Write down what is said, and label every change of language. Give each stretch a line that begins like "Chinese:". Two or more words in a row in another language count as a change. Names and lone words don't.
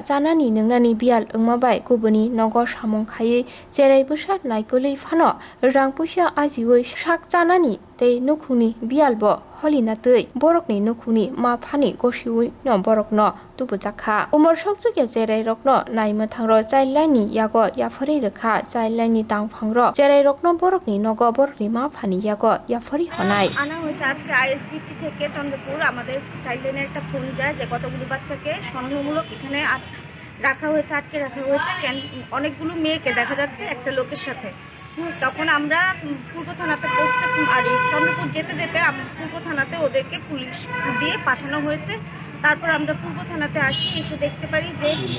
Kok Borok: janani nungnani bial ongmabai kubuni nogo Samwng khai cherai Busa naikoli phano rang puisa ajioi sak janani te nukhuni bialbo holina tei borokni nukhuni ma phani gosiui no borokno tubujakha Umor Kasukya cherai Rokno naimothangra chailani yago yafari rekha chailani tangphangro cherai Rokno borokni nogo borokni ma phani yago yafari honai
Bangla: আনা হয়েছে আজকে আইএসবিটি থেকে চন্দ্রপুর আমাদের চাইল্ডলাইনে একটা ফোন যায় যে কতগুলো বাচ্চাকে সন্দেহমূলক এখানে রাখা হয়েছে আটকে রাখা হয়েছে অনেকগুলো মেয়েকে দেখা যাচ্ছে একটা লোকের সাথে তখন আমরা পূর্ব থানাতে পৌঁছতে আর চন্দ্রপুর যেতে যেতে পূর্ব থানাতে ওদেরকে পুলিশ দিয়ে পাঠানো হয়েছে তারপর আমরা পূর্ব থানাতে আসি এসে দেখতে পারি যে